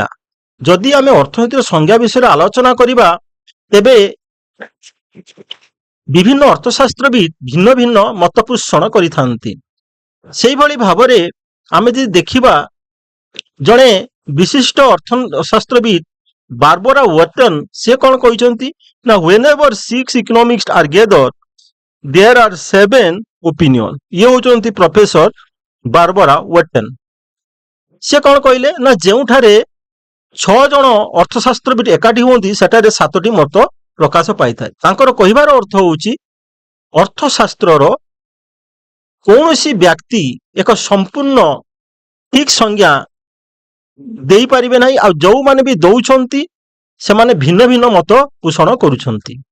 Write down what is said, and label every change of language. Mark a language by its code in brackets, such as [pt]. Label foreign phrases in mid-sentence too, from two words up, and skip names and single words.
[or] ଯଦି ଆମେ ଅର୍ଥନୀତିର ସଂଜ୍ଞା ବିଷୟରେ ଆଲୋଚନା କରିବା, ତେବେ ବିଭିନ୍ନ ଅର୍ଥଶାସ୍ତ୍ରବିତ୍ ଭିନ୍ନ ଭିନ୍ନ ମତ ପୋଷଣ କରିଥାନ୍ତି। ସେଇଭଳି ଭାବରେ ଆମେ ଯଦି ଦେଖିବା, ଜଣେ ବିଶିଷ୍ଟ ଅର୍ଥଶାସ୍ତ୍ରବିତ୍ ବାର୍ବରା ୱଟନ୍, ସେ କ'ଣ କହିଛନ୍ତି ନା [en] whenever 6 economists are gathered there are 7 opinion। [or] ଇଏ ହେଉଛନ୍ତି ପ୍ରଫେସର ବାର୍ବରା ୱଟନ୍। ସେ କ'ଣ କହିଲେ ନା ଯେଉଁଠାରେ 6 ଜଣ ଅର୍ଥଶାସ୍ତ୍ରବିତ୍ ଏକାଠି ହୁଅନ୍ତି, ସେଠାରେ 7ଟି ମତ ପ୍ରକାଶ ପାଇଥାଏ। ତାଙ୍କର କହିବାର ଅର୍ଥ ହେଉଛି ଅର୍ଥଶାସ୍ତ୍ରର କୌଣସି ବ୍ୟକ୍ତି ଏକ ସମ୍ପୂର୍ଣ୍ଣ ଠିକ୍ ସଂଜ୍ଞା ଦେଇପାରିବେ ନାହିଁ, ଆଉ ଯେଉଁମାନେ ବି ଦଉଛନ୍ତି ସେମାନେ ଭିନ୍ନ ଭିନ୍ନ ମତ ପୋଷଣ କରୁଛନ୍ତି।